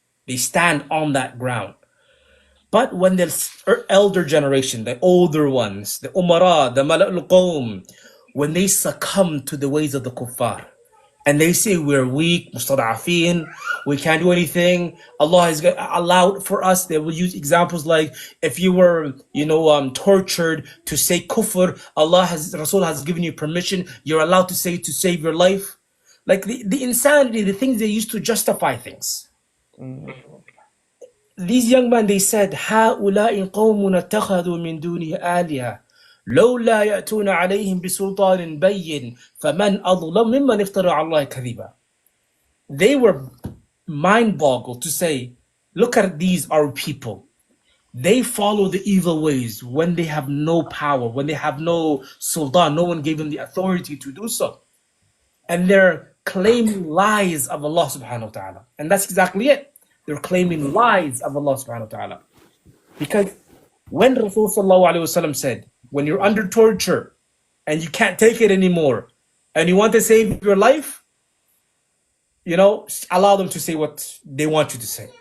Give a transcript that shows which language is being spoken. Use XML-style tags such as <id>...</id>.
<en>They stand on that ground. But when the elder generation, the older ones, the umara, the mala'ul qawm, when they succumb to the ways of the kuffar, and they say we're weak, mustada'afin, we can't do anything, Allah has allowed for us, they will use examples like, if you were, tortured to say kufr, Rasul has given you permission, you're allowed to say to save your life. Like the insanity, the things they used to justify things. These young men, they said,</en> <ar>هؤلاء قوم اتخذوا من دونه آلهة لولا يأتون عليهم بسلطان بين فمن أظلم ممن افترى على الله كذبا.</ar> <en>They were mind boggled to say, Look at these, our people. They follow the evil ways when they have no power, when they have no sultan, no one gave them the authority to do so. And they're claiming lies of Allah subhanahu wa ta'ala. And that's exactly it. They're claiming lies of Allah subhanahu wa ta'ala. Because when Rasul sallallahu alayhi wasallam said, when you're under torture and you can't take it anymore and you want to save your life, allow them to say what they want you to say.</en>